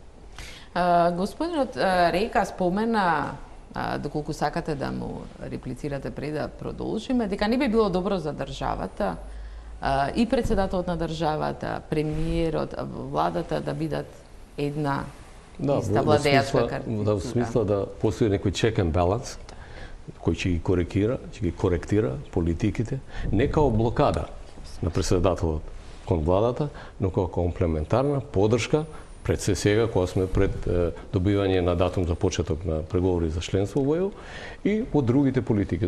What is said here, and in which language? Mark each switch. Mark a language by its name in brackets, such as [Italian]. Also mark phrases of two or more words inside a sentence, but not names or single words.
[Macedonian] Господинот Река спомена, доколку сакате да му реплицирате пред да продолжиме, дека не би било добро за државата и председателот на државата, премиерот, владата да бидат една иста владеачка картина. Да, во смисла да постои некој [English] check and balance [Macedonian] кој ќе ги коректира политиките, не као блокада на председателот кон владата, но као комплементарна поддршка пред се сега, кога сме пред добивање на датум за почеток на преговори за членство во ЕУ и по другите политики.